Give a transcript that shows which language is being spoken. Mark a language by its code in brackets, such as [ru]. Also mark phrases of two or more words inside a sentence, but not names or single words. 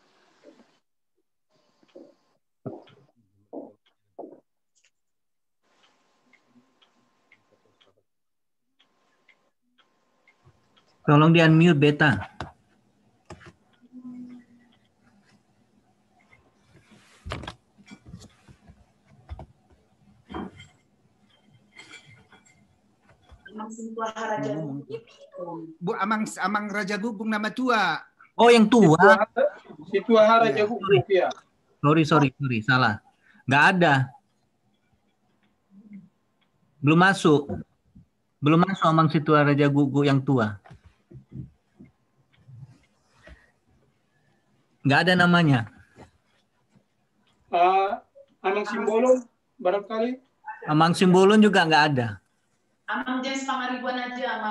[id] Tolong di unmute Beta. Bu, Amang Raja Gubung nama tua. Oh, yang tua. Sintua Haraja Bubuk ya. Sorry, salah. Nggak ada. Belum masuk Amang Sintua Raja Gugu yang tua. Nggak ada namanya. Amang Simbolon barangkali. Amang Simbolon juga nggak ada. Amang James Pangaribuan aja, Amang.